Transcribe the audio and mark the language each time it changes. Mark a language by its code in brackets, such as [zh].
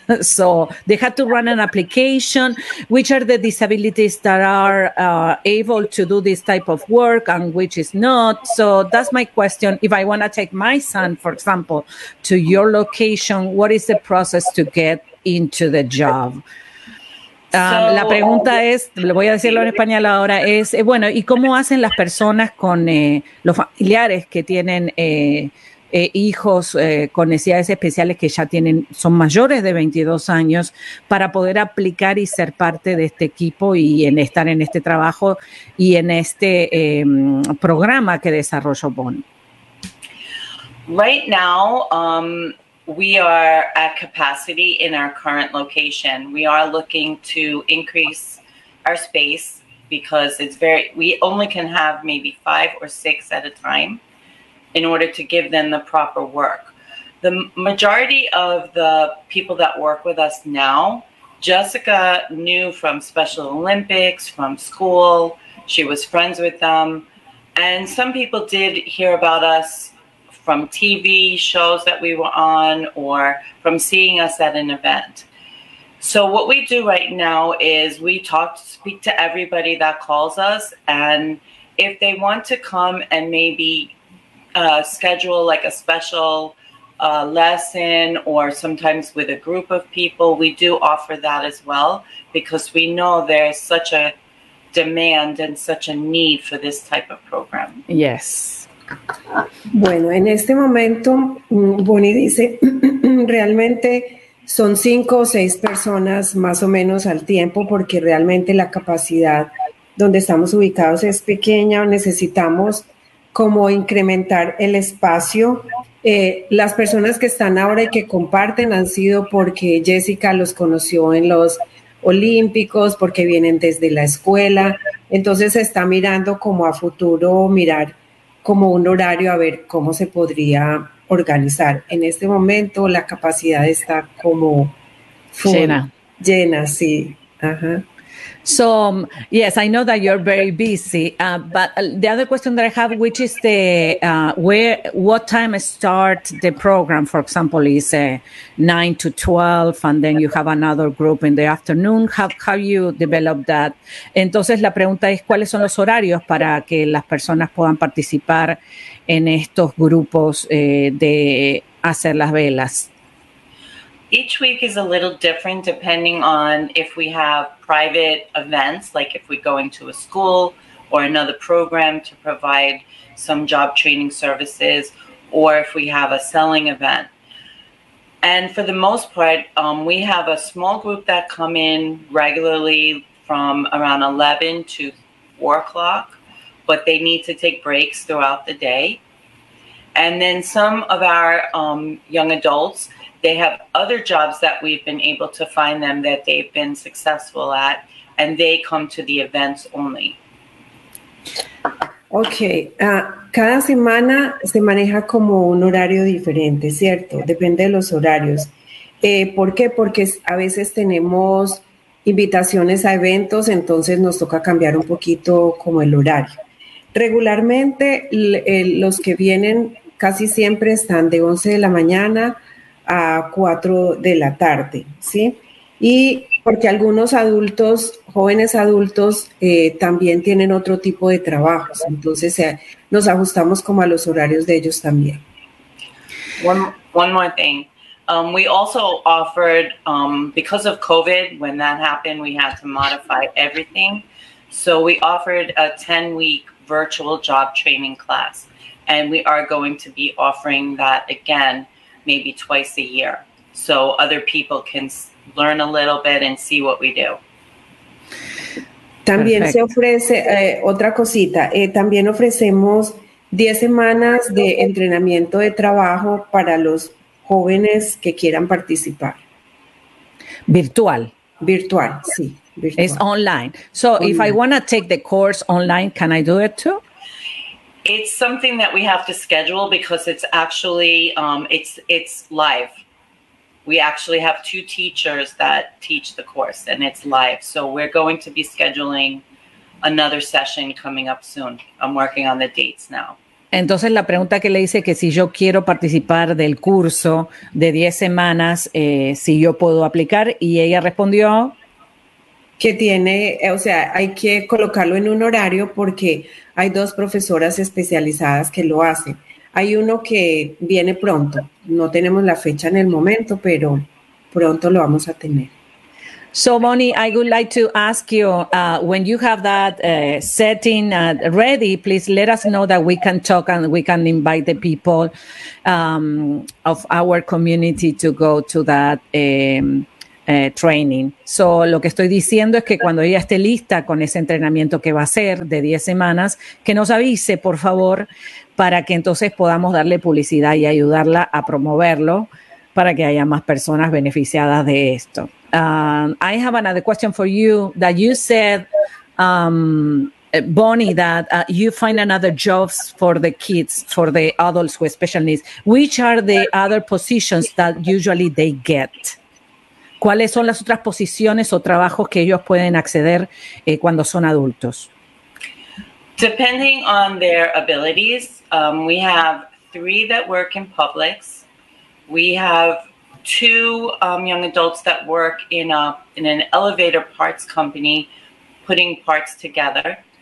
[en] So they have to run an application. Which are the disabilities that are able to do this type of work and which is not? So that's my question. If I want to take my son, for example, to your location, what is the process to get into the job? [es] La pregunta es, lo voy a decirlo en español ahora, es, bueno, ¿y cómo hacen las personas con los familiares que tienen hijos con necesidades especiales que ya tienen, son mayores de 22 años, para poder aplicar y ser parte de este equipo y en estar en este trabajo y en este programa que desarrolló Bonnie? [en] Right now, we are at capacity in our current location. We are looking to increase our space because we only can have maybe 5 or 6 at a time in order to give them the proper work. The majority of the people that work with us now, Jessica knew from Special Olympics, from school. She was friends with them. And some people did hear about us from TV shows that we were on or from seeing us at an event. So what we do right now is we speak to everybody that calls us, and if they want to come and maybe schedule like a special lesson or sometimes with a group of people, we do offer that as well because we know there's such a demand and such a need for this type of program. Yes. [es] Bueno, en este momento, Bonnie dice, realmente son 5 o 6 personas más o menos al tiempo, porque realmente la capacidad donde estamos ubicados es pequeña, necesitamos como incrementar el espacio. Las personas que están ahora y que comparten han sido porque Jessica los conoció en los Olímpicos, porque vienen desde la escuela. Entonces se está mirando como a futuro, mirar como un horario a ver cómo se podría organizar. En este momento la capacidad está como [en] full, [es] llena. Llena, sí. Ajá. [en] So, yes, I know that you're very busy, but the other question that I have, which is the what time start the program, for example, is 9 to 12, and then you have another group in the afternoon. How you develop that? [es] Entonces, la pregunta es, ¿cuáles son los horarios para que las personas puedan participar en estos grupos de hacer las velas? [en] Each week is a little different depending on if we have private events, like if we go into a school or another program to provide some job training services, or if we have a selling event. And for the most part, we have a small group that come in regularly from around 11 to 4 o'clock, but they need to take breaks throughout the day. And then some of our young adults, they have other jobs that we've been able to find them that they've been successful at, and they come to the events only. Okay. [es] Cada semana se maneja como un horario diferente, ¿cierto? Depende de los horarios. ¿Por qué? Porque a veces tenemos invitaciones a eventos, entonces nos toca cambiar un poquito como el horario. Regularmente, los que vienen casi siempre están de 11 de la mañana a 4 de la tarde, ¿sí? Y porque algunos adultos, jóvenes adultos, también tienen otro tipo de trabajos. Entonces, nos ajustamos como a los horarios de ellos también. [en] One more thing. We also offered, because of COVID, when that happened, we had to modify everything. So we offered a 10-week virtual job training class. And we are going to be offering that again, maybe twice a year, so other people can learn a little bit and see what we do. [es] También [en] Perfect. [es] Se ofrece otra cosita. También ofrecemos 10 semanas de entrenamiento de trabajo para los jóvenes que quieran participar. Virtual. Virtual, sí. Virtual. [en] It's online. So online. If I want to take the course online, can I do it too? It's something that we have to schedule because it's actually, it's live. We actually have two teachers that teach the course and it's live. So we're going to be scheduling another session coming up soon. I'm working on the dates now. [es] Entonces la pregunta que le hice que si yo quiero participar del curso de 10 semanas, si yo puedo aplicar, y ella respondió que tiene, o sea, hay que colocarlo en un horario porque hay dos profesoras especializadas que lo hacen. Hay uno que viene pronto. No tenemos la fecha en el momento, pero pronto lo vamos a tener. [en] So, Bonnie, I would like to ask you, when you have that setting ready, please let us know that we can talk and we can invite the people of our community to go to that training. [es] So, lo que estoy diciendo es que cuando ella esté lista con ese entrenamiento que va a hacer de 10 semanas, que nos avise, por favor, para que entonces podamos darle publicidad y ayudarla a promoverlo para que haya más personas beneficiadas de esto. [en] I have another question for you that you said, Bonnie, that you find another jobs for the kids, for the adults with special needs. Which are the other positions that usually they get? [es] ¿Cuáles son las otras posiciones o trabajos que ellos pueden acceder cuando son adultos? [en] Depending on their abilities, we have 3 that work in Publix. We have 2 young adults that work in an elevator parts company, putting parts together.